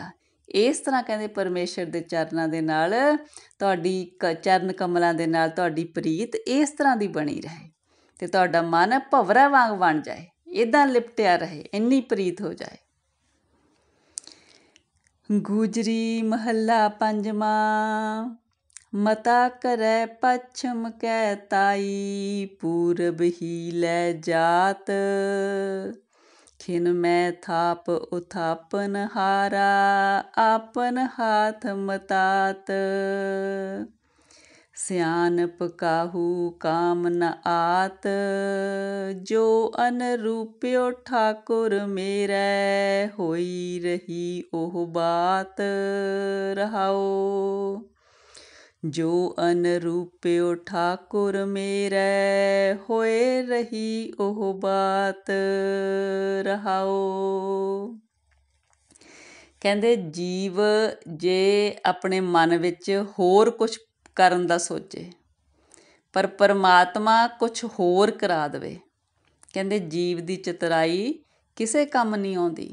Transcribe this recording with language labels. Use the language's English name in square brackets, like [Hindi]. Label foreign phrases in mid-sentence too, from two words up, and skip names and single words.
[Punjabi] ਇਸ ਤਰ੍ਹਾਂ ਕਹਿੰਦੇ ਪਰਮੇਸ਼ਰ ਦੇ ਚਰਨਾਂ ਦੇ ਨਾਲ ਤੁਹਾਡੀ ਚਰਨ ਕਮਲਾਂ ਦੇ ਨਾਲ ਤੁਹਾਡੀ ਪ੍ਰੀਤ ਇਸ ਤਰ੍ਹਾਂ ਦੀ ਬਣੀ ਰਹੇ, ਅਤੇ ਤੁਹਾਡਾ ਮਨ ਭਵਰਾ ਵਾਂਗ ਬਣ ਜਾਏ, ਇੱਦਾਂ ਲਿਪਟਿਆ ਰਹੇ, ਇੰਨੀ ਪ੍ਰੀਤ ਹੋ ਜਾਏ। ਗੁਜਰੀ ਮਹੱਲਾ ਪੰਜਵਾਂ। [Hindi] मता करै पच्छम कै ताई, पूरब ही लै जात। खिन मैं थाप उथापन हारा, आपन हाथ मतात। सियानप काहू काम न आत, जो अनरूप्यो ठाकुर मेरै, होई रही ओह बात। रहाओ। जो अनरूप्यो ठाकुर मेरै, होए रही ओह बात। रहाओ। [Punjabi] ਕਹਿੰਦੇ ਜੀਵ ਜੇ ਆਪਣੇ ਮਨ ਵਿੱਚ ਹੋਰ ਕੁਛ ਕਰਨ ਦਾ ਸੋਚੇ, ਪਰ ਪਰਮਾਤਮਾ ਕੁਛ ਹੋਰ ਕਰਾ ਦੇਵੇ, ਕਹਿੰਦੇ ਜੀਵ ਦੀ ਚਤੁਰਾਈ ਕਿਸੇ ਕੰਮ ਨਹੀਂ ਆਉਂਦੀ।